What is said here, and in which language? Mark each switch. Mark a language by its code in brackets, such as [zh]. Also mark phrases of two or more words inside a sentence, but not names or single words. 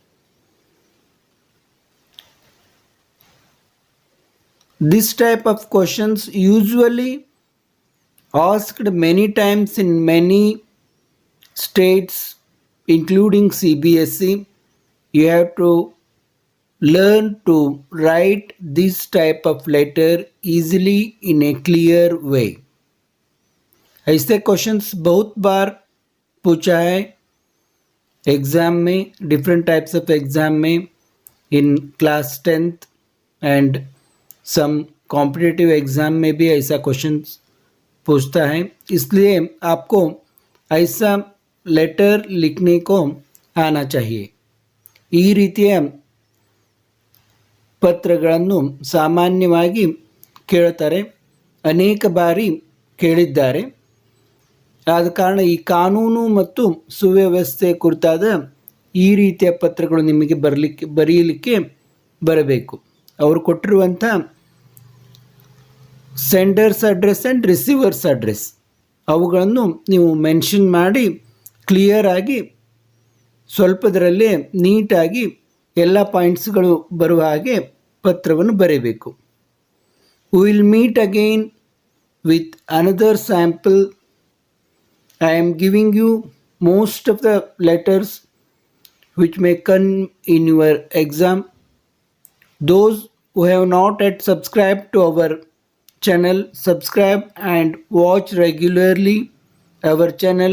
[en] This type of questions usually asked many times in many states, including CBSE. You have to learn to write this type of letter easily in a clear way. [hi] ऐसे क्वेश्चंस बहुत बार पूछा है एग्ज़ाम में, [en] different types of exam [hi] में, [en] in class 10th and some competitive exam [hi] में भी ऐसा क्वेश्चन पूछता है. इसलिए आपको ऐसा लेटर लिखने को आना चाहिए. [kn] ಈ ರೀತಿಯ ಪತ್ರಗಳನ್ನು ಸಾಮಾನ್ಯವಾಗಿ ಕೇಳ್ತಾರೆ, ಅನೇಕ ಬಾರಿ ಕೇಳಿದ್ದಾರೆ. ಆದ ಕಾರಣ ಈ ಕಾನೂನು ಮತ್ತು ಸುವ್ಯವಸ್ಥೆ ಕುರಿತಾದ ಈ ರೀತಿಯ ಪತ್ರಗಳು ನಿಮಗೆ ಬರೆಯಲಿಕ್ಕೆ ಬರಬೇಕು. ಅವರು ಕೊಟ್ಟಿರುವಂಥ [en] sender's address and receiver's address [kn] ಅವುಗಳನ್ನು ನೀವು ಮೆನ್ಷನ್ ಮಾಡಿ ಕ್ಲಿಯರ್ ಆಗಿ ಸ್ವಲ್ಪದರಲ್ಲೇ ನೀಟಾಗಿ ಎಲ್ಲ ಪಾಯಿಂಟ್ಸ್ಗಳು ಬರುವ ಹಾಗೆ ಪತ್ರವನ್ನು ಬರೆಯಬೇಕು. [en] We will meet again with another sample. I am giving you most of the letters which may come in your exam. Those who have not yet subscribed to our channel, subscribe and watch regularly our channel.